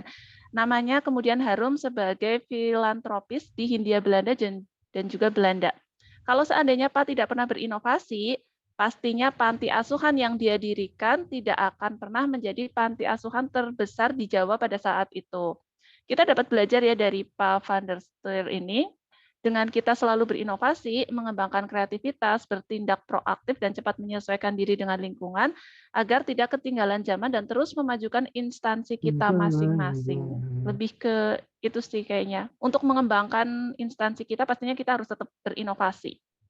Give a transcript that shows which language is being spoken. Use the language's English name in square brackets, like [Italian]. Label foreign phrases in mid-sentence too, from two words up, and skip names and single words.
[Indonesian] Namanya kemudian harum sebagai filantropis di Hindia Belanda dan juga Belanda. Kalau seandainya Pak tidak pernah berinovasi, pastinya panti asuhan yang dia dirikan tidak akan pernah menjadi panti asuhan terbesar di Jawa pada saat itu. Kita dapat belajar ya dari Pak van der Steur ini, dengan kita selalu berinovasi, mengembangkan kreativitas, bertindak proaktif dan cepat menyesuaikan diri dengan lingkungan, agar tidak ketinggalan zaman dan terus memajukan instansi kita masing-masing. Lebih ke itu sih kayaknya. Untuk mengembangkan instansi kita, pastinya kita harus tetap berinovasi.